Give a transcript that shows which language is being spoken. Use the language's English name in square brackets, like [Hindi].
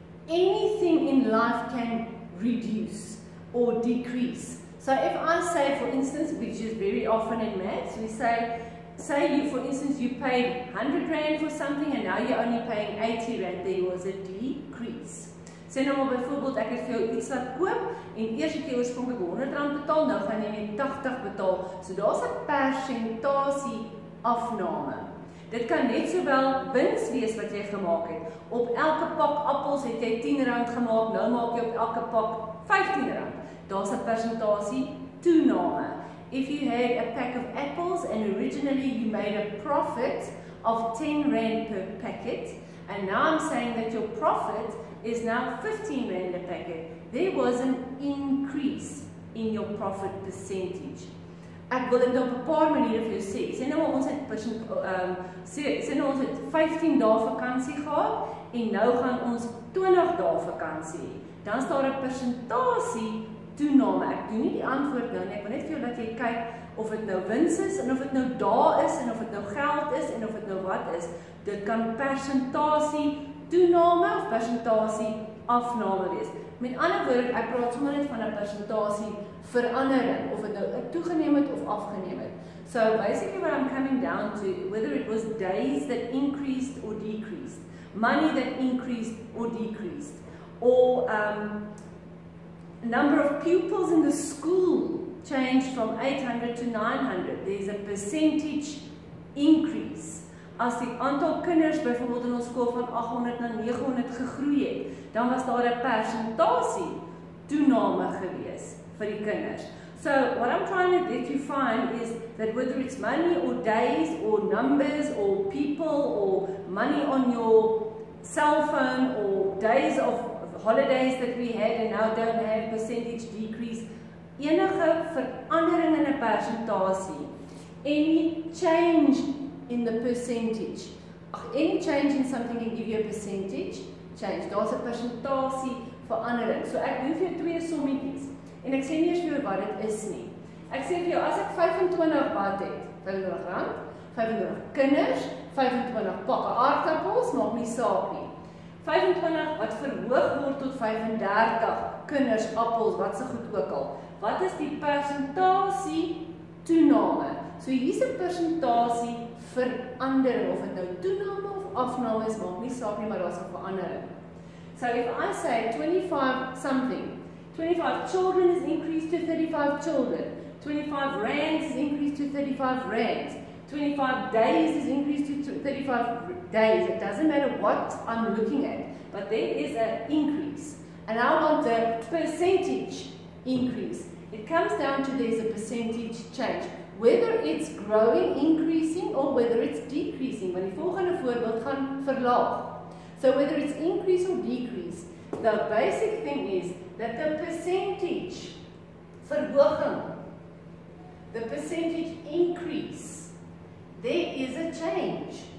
[English] Anything in life can reduce or decrease. So if I say, for instance, which is very often in maths, we say you, for instance, you paid 100 Rand for something and now you're only paying 80 Rand, there was a decrease. [Afrikaans] Sê nou maar byvoorbeeld, ek het vir jou iets laat koop en eers het jy oorspronklik 100 Rand betaal, nou gaan jy net 80 betaal. So daar's 'n persentasie afname. Dit kan net sowel wins wees wat jy gemaak het. Op elke pak appels het jy 10 Rand gemaak, nou maak jy op elke pak 15 Rand. Daar's 'n persentasie toename. [English] If you had a pack of apples and originally you made a profit of 10 Rand per packet, and now I'm saying that your profit is now 15 Rand a packet, there was an increase in your profit percentage. [Afrikaans] Ek wil dit op 'n paar maniere vir jou sê. Sê nou ons het 15 dae vakansie gehad en nou gaan ons 20 dae vakansie hê. Dan is daar 'n persentasie toename. Ek doen nie die antwoord nou nie. Ek wil net vir jou dat jy kyk of dit nou wins is en of dit nou dae is en of dit nou geld is en of dit nou wat is. Dit kan persentasie toename of persentasie afname wees. Met ander woorde, ek praat sommer net van 'n persentasie verandering, of dit nou toegeneem het of afgeneem het. [English] So basically what I'm coming down to, whether it was days that increased or decreased, money that increased or decreased, or number of pupils in the school changed from 800 to 900, there's a percentage increase. [Afrikaans] as die aantal kinders byvoorbeeld in ons skool van 800 na 900 gegroei het, dan was daar 'n persentasie toename gewees vir die kinders. [English] So what I'm trying to let you find is that whether it's money or days or numbers or people or money on your cell phone or days of holidays that we had and now don't have, percentage decrease, [Afrikaans] enige verandering in 'n persentasie, [English] any change in the percentage, any change in something can give you a percentage change. [Afrikaans] Daar's 'n persentasie verandering. So ek doen vir jou twee sommetjies en ek sê nie eers vir jou wat dit is nie. Ek sê vir jou as ek 25 wat het, R25, 25 kinders, 25 pakke aardappels, maak nie saak nie. 25 wat verhoog word tot 35 kinders, appels, wat se goed ook al. Wat is die persentasie toename? So hier's 'n persentasie verandering, of dit nou toename of afname is, maak nie saak nie, maar daar's 'n verandering. [English] So if I say 25 something, 25 children is increased to 35 children, 25 rands is increased to 35 rands, 25 days is increased to 35 days. It doesn't matter what I'm looking at, but there is an increase. And I want the percentage increase. It comes down to there's a percentage change. Whether it's growing, increasing, or whether it's decreasing. [Afrikaans] Want die volgende voorbeeld gaan verlaag. [English] So whether it's increase or decrease, the basic thing is that the percentage verhoging, the percentage increase, there is a change.